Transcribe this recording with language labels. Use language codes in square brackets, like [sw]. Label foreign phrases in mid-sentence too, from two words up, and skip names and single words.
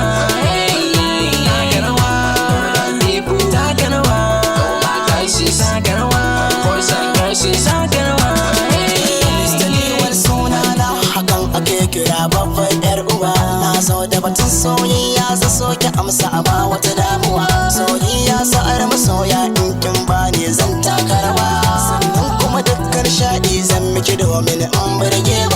[ha] Taka rawa, taka rawa, gashi taka rawa, [en] boys and girls [ha] taka rawa. Wani suna na hakan ake kira babban yar uwa. Na so da batun soyayya za so ki amsa a ba wata damuwa. Soyayya sa'ar masoya in kin bani zan taka rawa. Sannan kuma dukkan shaɗi zan miki domin in burge